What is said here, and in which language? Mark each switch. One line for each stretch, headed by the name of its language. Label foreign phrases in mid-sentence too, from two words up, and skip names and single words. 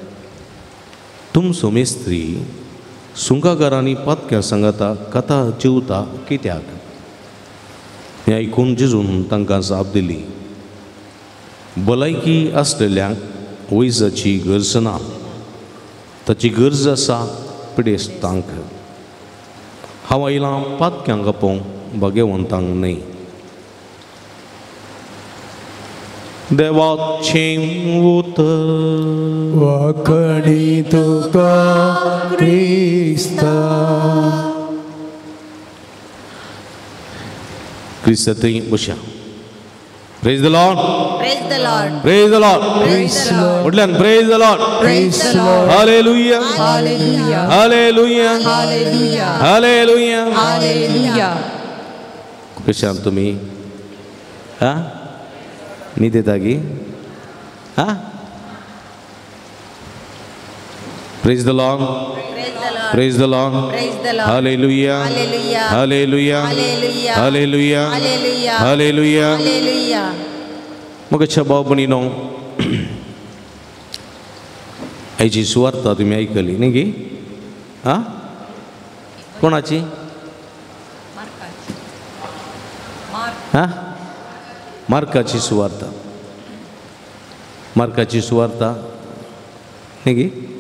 Konkani: तुमचो मेस्त्री सुंकागारांनी पातक्या सांगाता कथा जेवता कित्याक हें आयकून जेजून तांकां जाप दिली भलायकी आसलेल्यांक वैजाची गरज ना ताची गरज आसा पिडेस्तांक हांव आयलां पातक्यांक आपोवंक भाग्यवंतांक न्हय देवाचें उतर वाकडी तुका क्रिस्ता क्रिस्ता थंय बशा
English: Praise the Lord Praise the Lord. Praise the Lord Praise the Lord. म्हटल्यान Praise the Lord Praise the Lord. हालेलुया Hallelujah. हालेलुया Hallelujah. हालेलुया Hallelujah.
Konkani: कशा तुमी हा न्हीद येता गी हा
English: Praise the Lord Praise the Lord. Praise the Lord Praise the Lord. हालेलुया Hallelujah. हालेलुया Hallelujah. हालेलुया Hallelujah. हालेलुया Hallelujah.
Konkani: मग भाव भयणीनो हाची सुवार्ता तुमी आयकली न्ही गी आ कोणाची हा मार्काची सुवार्ता मार्काची सुवार्ता न्ही गी